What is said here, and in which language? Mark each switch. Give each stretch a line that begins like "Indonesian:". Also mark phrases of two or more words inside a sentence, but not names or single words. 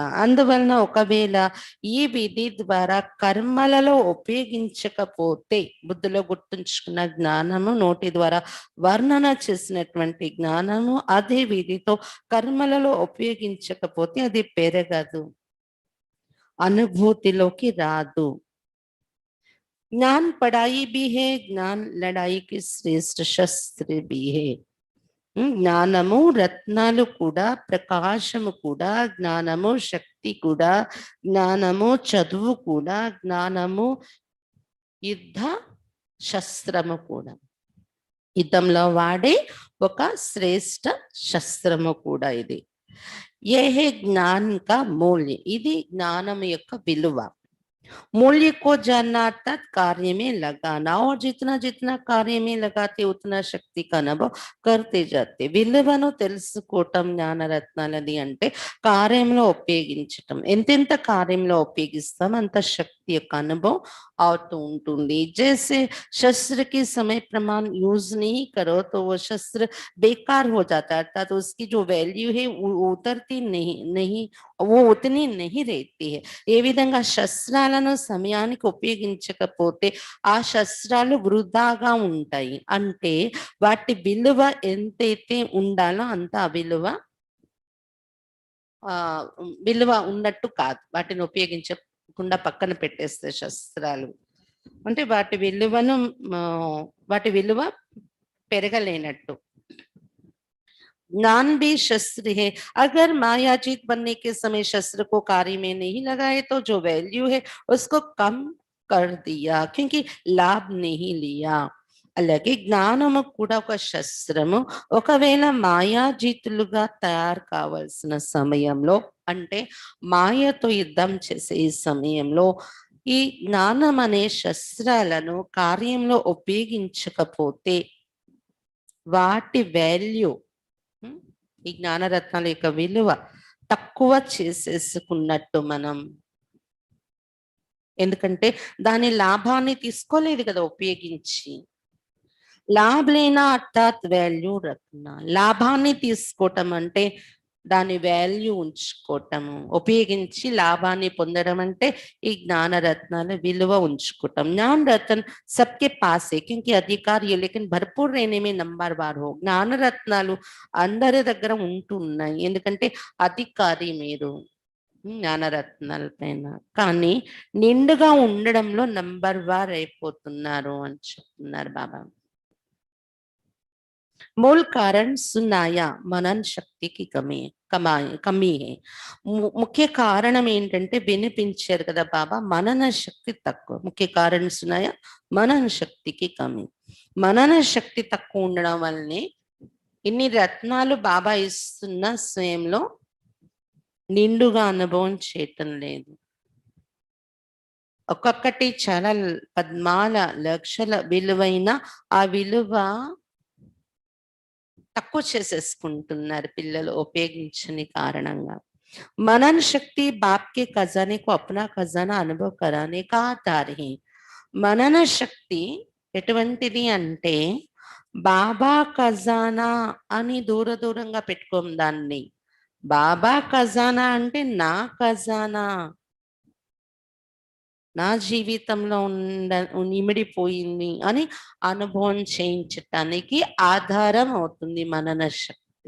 Telugu: అందువలన ఒకవేళ ఈ విధి ద్వారా కర్మలలో ఉపయోగించకపోతే, బుద్ధిలో గుర్తుంచుకున్న జ్ఞానము, నోటి ద్వారా వర్ణన చేసినటువంటి జ్ఞానము అదే విధితో కర్మలలో ఉపయోగించకపోతే అది పెరగదు, అనుభూతిలోకి రాదు.
Hindi: ज्ञान पढ़ाई भी है, ज्ञान लड़ाई की श्रेष्ठ शस्त्र भी है.
Telugu: జ్ఞానము రత్నాలు కూడా, ప్రకాశము కూడా, జ్ఞానము శక్తి కూడా, జ్ఞానము చదువు కూడా, జ్ఞానము యుద్ధ శస్త్రము కూడా, యుద్ధంలో వాడే ఒక శ్రేష్ట శస్త్రము కూడా ఇది.
Hindi: ये है ज्ञान का मूल्य,
Telugu: ఇది జ్ఞానం యొక్క విలువ.
Hindi: मूल्य को जानना अर्थात कार्य में लगाना, और जितना जितना कार्य में लगाते उतना శక్తి का अनुभव करते जाते.
Telugu: విలువను తెలుసుకోవటం జ్ఞానరత్నాలది అంటే కార్యంలో ఉపయోగించటం. ఎంతెంత కార్యంలో ఉపయోగిస్తాం అంత శక్తి యొక్క అనుభవం అవుతూ ఉంటుంది.
Hindi: जैसे शस्त्र के समय प्रमाण यूज नहीं करो तो वो शस्त्र बेकार हो जाता है, अर्थात उसकी जो वैल्यू है वो उतरती नहीं वो उतनी नहीं रहती है.
Telugu: ఏ విధంగా శస్త్రాలను సమయానికి ఉపయోగించకపోతే ఆ శస్త్రాలు వృధాగా ఉంటాయి. అంటే వాటి విలువ ఎంతైతే ఉండాలో అంత విలువ ఉన్నట్టు కాదు. వాటిని ఉపయోగించకుండా పక్కన పెట్టేస్తే శస్త్రాలు అంటే వాటి విలువ పెరగలేనట్టు.
Hindi: ज्ञान भी शस्त्र है, अगर मायाजीत बनने के समय शस्त्र को कार्य में नहीं लगाए तो जो वैल्यू है उसको कम कर दिया, क्योंकि लाभ नहीं लिया.
Telugu: అలాగే జ్ఞానము కూడా ఒక శస్త్రము. ఒకవేళ మాయాజీతులుగా తయారు కావాల్సిన సమయంలో, అంటే మాయతో యుద్ధం చేసే ఈ సమయంలో ఈ జ్ఞానం అనే శస్త్రాలను కార్యంలో ఉపయోగించకపోతే వాటి వాల్యూ, ఈ జ్ఞానరత్నాల యొక్క విలువ తక్కువ చేసేసుకున్నట్టు మనం. ఎందుకంటే దాని లాభాన్ని తీసుకోలేదు కదా ఉపయోగించి.
Hindi: लाभ लेना अर्थात वैल्यू रत्न,
Telugu: లాభాన్ని తీసుకోవటం అంటే దాని వాల్యూ ఉంచుకోవటము, ఉపయోగించి లాభాన్ని పొందడం అంటే ఈ జ్ఞానరత్నాల విలువ ఉంచుకోవటం.
Hindi: జ్ఞాन रत्न सबके पास है क्योंकि अधिकार ये लेकिन भरपूर रहने में नंबर बार हो.
Telugu: జ్ఞానరత్నాలు అందరి దగ్గర ఉంటున్నాయి, ఎందుకంటే అధికారి మీరు జ్ఞానరత్నాల పైన, కానీ నిండుగా ఉండడంలో నంబర్ వార్ అయిపోతున్నారు అని చెప్తున్నారు బాబా.
Hindi: मूल कारण सुनाया मनन शक्ति की కమీ है.
Telugu: ముఖ్య కారణం ఏంటంటే వినిపించారు కదా బాబా, మనన శక్తి తక్కువ. ముఖ్య కారణం సునాయా మనన శక్తికి కమి. మనన శక్తి తక్కువ ఉండడం వల్లనే ఇన్ని రత్నాలు బాబా ఇస్తున్న స్వయంలో నిండుగా అనుభవం చేయటం లేదు. ఒక్కొక్కటి చాలా పద్మాల లక్షల విలువైన ఆ విలువ తక్కువ చేసేసుకుంటున్నారు పిల్లలు ఉపయోగించని కారణంగా.
Hindi: मनन शक्ति बाप के खजाने को अपना खजाना अनुभव कराने का आधार है.
Telugu: మనన శక్తి ఎటువంటిది అంటే బాబా ఖజానా అని దూరంగా పెట్టుకోం దాన్ని. బాబా ఖజానా అంటే నా ఖజానా, నా జీవితంలో ఇమిడిపోయింది అని అనుభవం చేయించటానికి ఆధారం అవుతుంది మనన శక్తి.